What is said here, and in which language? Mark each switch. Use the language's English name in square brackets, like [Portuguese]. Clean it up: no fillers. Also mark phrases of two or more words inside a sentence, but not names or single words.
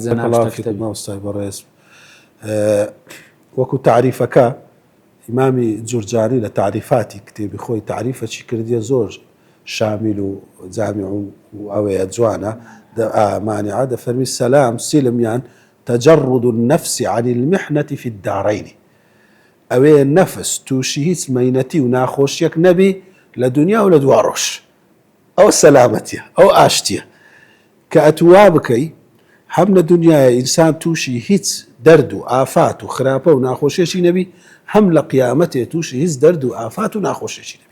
[Central Kurdish] مامۆستای بەڕێز وەکو تعریفەکە ئیمامی جورجانی لە تعریفاتی کتێبی خۆی تعریفەکی کردیە زۆر شامل و جامع و ئەوەیە جوانە مانعە دەفەرمی سەلام سلمیان [Arabic] تجرد النفس عن المحنة في الدارين [Central Kurdish] ئەوەیە نەفس تووشی هیچ مەینەتی و ناخۆشیەک نەبی لە دنیا و لە دواڕۆژ. ئەو سەلامەتیە، ئەو ئاشتیە کە ئەتوا بکەی هەم لە دنیای ئینسان تووشی هیچ دەرد و ئافات و خراپە و ناخۆشیێکی نەبی، هەم لە قیامەتێ تووشی هیچ دەرد و ئافات و ناخۆشیێکی نەبی.